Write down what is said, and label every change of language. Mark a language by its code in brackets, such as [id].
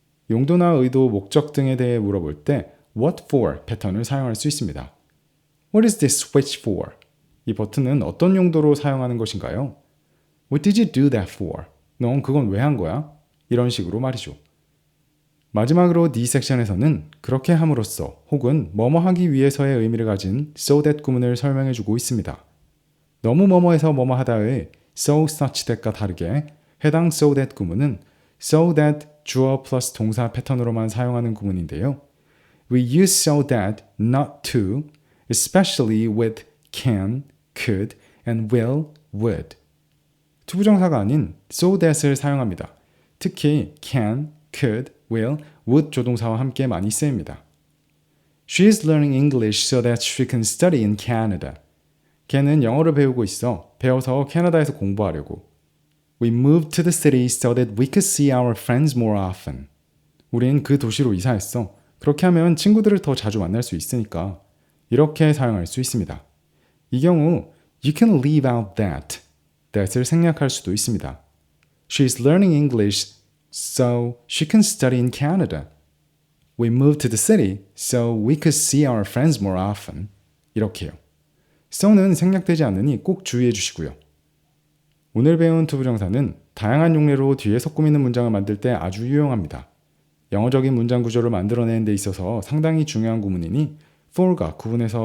[ko] 용도나 의도, 목적 등에 대해 물어볼 때 what for 패턴을 사용할 수 있습니다. [en] What is this switch for? [ko] 이 버튼은 어떤 용도로 사용하는 것인가요? [en] What did you do that for? [ko] 넌 그건 왜 한 거야? 이런 식으로 말이죠. 마지막으로 D 섹션에서는 그렇게 함으로써 혹은 뭐뭐 하기 위해서의 의미를 가진 so that 구문을 설명해 주고 있습니다. 너무 뭐뭐해서 뭐뭐 하다의 so such that과 다르게 해당 so that 구문은 so that 주어 플러스 동사 패턴으로만 사용하는 구문인데요. [en] We use so that, not to, especially with can, could, and will, would. [ko] to 부정사가 아닌 so that을 사용합니다. 특히 can, could, will, would 조동사와 함께 많이 쓰입니다. [en] She is learning English so that she can study in Canada. [ko] 걔는 영어를 배우고 있어. 배워서 캐나다에서 공부하려고. [en] We moved to the city so that we could see our friends more often. [ko] 우린 그 도시로 이사했어. 그렇게 하면 친구들을 더 자주 만날 수 있으니까. 이렇게 사용할 수 있습니다. 이 경우 [en] You can leave out that. [ko] that을 생략할 수도 있습니다. [en] She is learning English so she can study in Canada. We moved to the city so we could see our friends more often. [ko] 이렇게요. so는 생략되지 않으니 꼭 주의해 주시고요. 오늘 배운 to 부정사는 다양한 용례로 뒤에서 꾸미는 문장을 만들 때 아주 유용합니다. 영어적인 문장 구조를 만들어내는 데 있어서 상당히 중요한 구문이니 for과 구분해서 잘 사용해 주시면 좋겠습니다. 그럼 오늘은 여기까지고요.